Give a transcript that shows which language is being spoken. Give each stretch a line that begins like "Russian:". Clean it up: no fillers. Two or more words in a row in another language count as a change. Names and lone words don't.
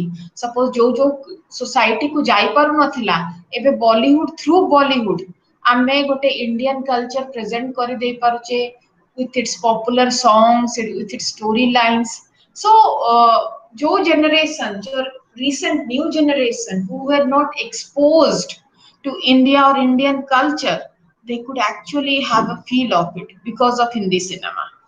English: Suppose
Odia: ଯୋ society କୁ ଯାଇ ପାରୁ ନଥିଲା, ଏବେ
English: Bollywood, through Bollywood
Odia: ଆମେ ଗୋଟେ
English: Indian culture present
Odia: କରି ଦେଇ ପାରୁଛେ
English: with its popular songs, with its storylines. So jo generation, jo recent new generation who were not exposed to India or Indian culture, they could actually have a feel of it because of Hindi cinema.